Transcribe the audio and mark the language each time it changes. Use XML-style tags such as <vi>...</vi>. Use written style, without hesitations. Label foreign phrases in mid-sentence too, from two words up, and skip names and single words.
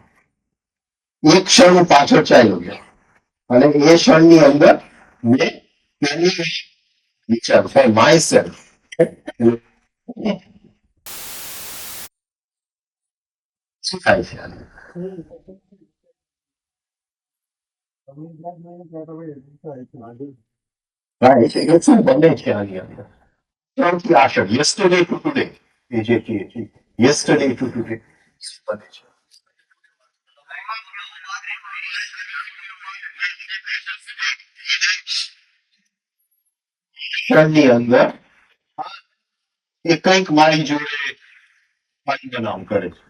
<gu>એક ક્ષણ હું પાછળ ચાલ્યો ગયો અને એ ક્ષણની અંદર મેં તેની વિચાર</gu> <en>for my self</en> <gu>શું થાય છે આને? Right, એટલે શું બને છે આની અંદર? ક્ષણથી આશળ,</gu> <en>yesterday to today,</en> <gu>એ જે કહીએ છીએ,</gu> <en>yesterday to today</en> <gu>શું બને છે? ક્ષણની અંદર એ કંઈક મારી જોડે બનાવ કરે છે.</gu>